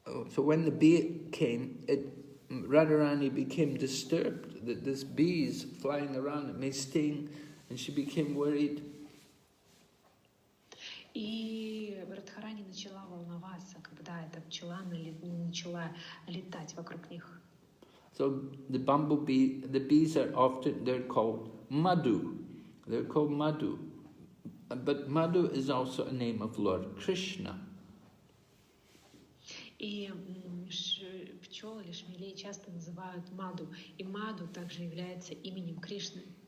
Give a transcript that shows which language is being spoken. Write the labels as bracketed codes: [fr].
[en] So when the bee came, Radharani became disturbed that this bee is flying around, it may sting, and she became worried. [ru] И Радхарани начала волноваться, когда эта пчела начала летать вокруг них. [en] So the bumblebee, the bees are often, they're called Madhu. They're called Madhu. But Madhu is also a name of Lord Kṛṣṇa. [ru] И пчел или шмелей часто называют Маду. И Маду также является именем Кришны.